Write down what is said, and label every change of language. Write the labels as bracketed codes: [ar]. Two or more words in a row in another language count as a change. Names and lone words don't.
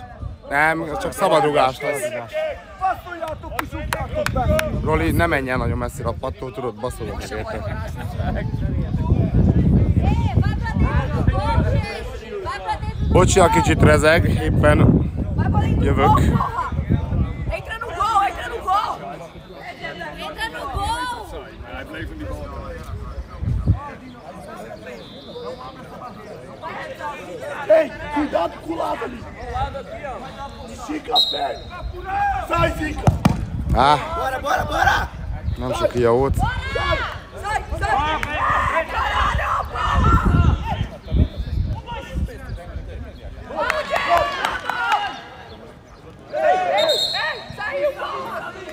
[hu] Nem, ez csak szabadrugás lesz. Passzoljátok, kisúgjátok be! Roli, ne menj el nagyon messzire a pattól, tudod, baszolod meg érte. Bocsi, a kicsit rezeg, éppen jövök. [pt] Entra no gol! Entra no gol! Ei, cuidado com o lado ali! Estica a perna! Sai, Zica! Á, Bora! [hu] nem sok ilyen volt. [pt] Sai! Caralho, porra! Saiu, porra!